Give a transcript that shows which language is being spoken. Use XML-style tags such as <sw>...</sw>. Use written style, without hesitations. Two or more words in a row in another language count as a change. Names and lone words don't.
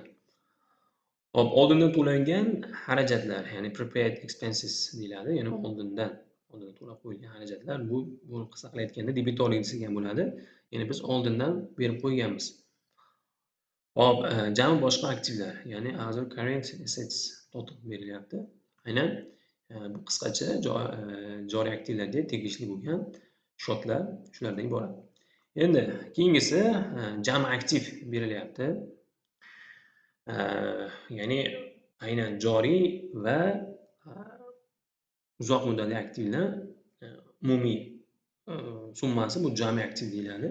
<uz>Hop, oldindan to'langan xarajatlar, ya'ni</uz> <en>prepaid expenses</en> <uz>deyiladi, ya'ni oldindan to'lab qo'yilgan xarajatlar, buni qisqa qilib aytganda debitorlik degan bo'ladi. Ya'ni biz oldindan berib qo'yganmiz. Hop, jami boshqa aktivlar, ya'ni</uz> <en>other current assets total</en> <uz>berilyapti. Aynan bu qisqacha joriy aktivlarga tegishli bo'lgan shotlar shulardan iborat. Endi keyingisi jami aktiv berilyapti. Ya'ni aynan joriy va uzoq muddatli aktivlar umumiy summasi bu jami aktiv deyiladi.</uz>